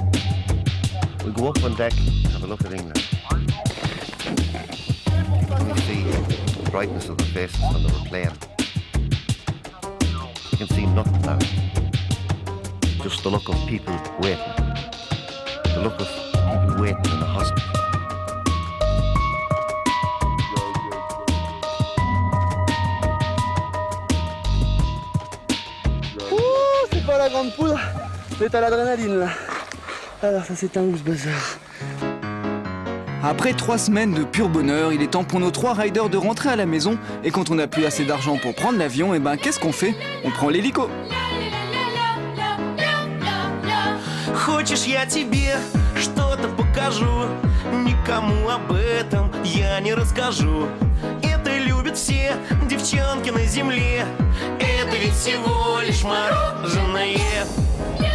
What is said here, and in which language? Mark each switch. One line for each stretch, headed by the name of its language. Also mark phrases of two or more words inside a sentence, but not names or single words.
English: We go up on deck, have a look at England. And we see the brightness of the faces when they were playing. You can see nothing now. Just the look of people waiting. The look of people waiting in the hospital.
French: Pas la grande poudre, c'est à l'adrénaline là. Alors ça c'est un
English: loose buzzer.
French: Après 3 semaines de pur bonheur, il est temps pour nos 3 riders de rentrer à la maison. Et quand on n'a plus assez d'argent pour prendre l'avion, et ben qu'est-ce qu'on fait? On prend l'hélico.
Russian: Хочешь, я тебе что-то покажу? Никому об этом я не расскажу. Это любят все девчонки на земле. Это ведь всего лишь мороженое.